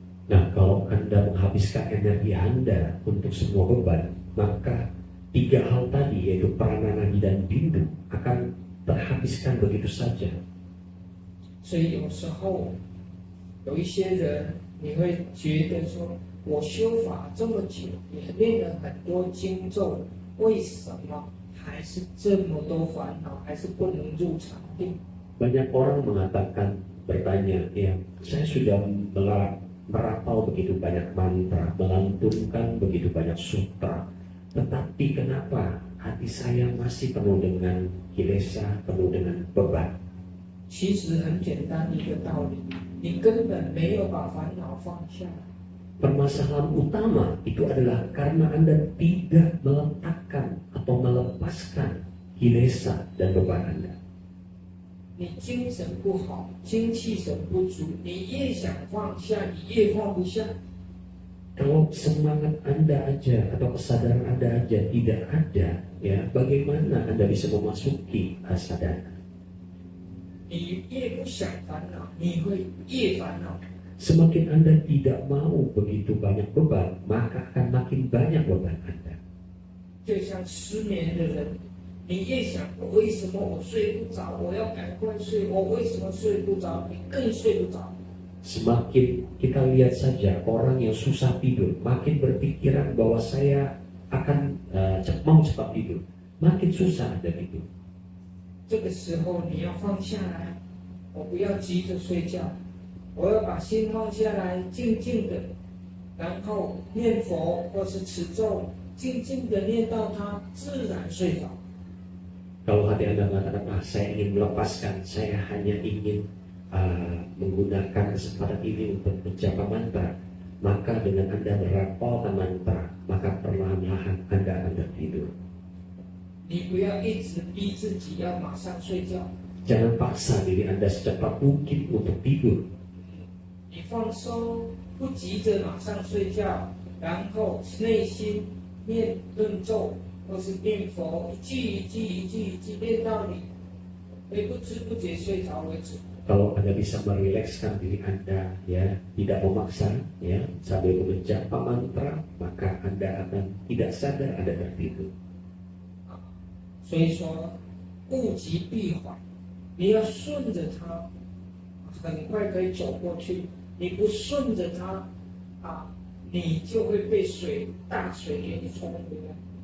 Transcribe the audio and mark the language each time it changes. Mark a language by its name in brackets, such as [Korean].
[Indonesian] Nah, kalau Anda menghabiskan energi Anda untuk semua beban, maka tiga hal tadi, yaitu prana, nadi dan bindu, akan terhabiskan begitu saja. [Chinese] 所以有时候有一些人，你会觉得说，我修法这么久，也练了很多经咒，为什么还是这么多烦恼，还是不能入禅定？ [Indonesian] Banyak orang mengatakan, bertanya, ya, saya sudah merapau begitu banyak mantra, melantunkan begitu banyak sutra, tetapi kenapa hati saya masih penuh dengan kilesa, penuh dengan beban? [Chinese] 其实很简单的一个道理，你根本没有把烦恼放下。 [Indonesian] Permasalahan utama itu adalah karena Anda tidak meletakkan atau melepaskan kilesa dan beban Anda. [Chinese] 你精神不好，精气神不足，你越想放下，你越放不下。 [Indonesian] Kalau semangat Anda aja atau kesadaran Anda aja tidak ada, ya, bagaimana Anda bisa memasuki sadar? [Chinese] 你越不想烦恼，你会越烦恼。 [Indonesian] Semakin Anda tidak mau begitu banyak beban, maka akan makin banyak beban Anda. [Chinese] 就像失眠的人，你越想我为什么我睡不着，我要赶快睡，我为什么睡不着，你更睡不着。 [Indonesian] Semakin kita lihat saja orang yang susah tidur, makin berpikiran bahwa saya akan mau cepat tidur, makin susah Anda tidur. [Chinese] 这个时候你要放下来，我不要急着睡觉，我要把心放下来，静静的，然后念佛或是持咒，静静的念到它自然睡着。 [Indonesian] Kalau hati Anda mengatakan, saya ingin melepaskan, saya hanya ingin menggunakan kesempatan ini untuk menjapa mantra, maka dengan Anda merapalkan mantra, maka perlahan-lahan Anda akan tertidur. [Chinese] 你不要一直逼自己要马上睡觉， [Indonesian] Jangan paksa diri Anda secepat mungkin untuk tidur. [Chinese] 你放松，不急着马上睡觉，然后内心念顿咒或是念佛，一句一句一句一句念到你，不知不觉睡着为止。 [Indonesian] Kalau Anda bisa merilekskan diri Anda, ya, tidak memaksa, ya, sambil menjapa mantra, maka Anda akan tidak sadar Anda tertidur. [Chinese] 所以说，物极必反，你要顺着它，很快可以走过去。你不顺着它，你就会被大水给你冲回来。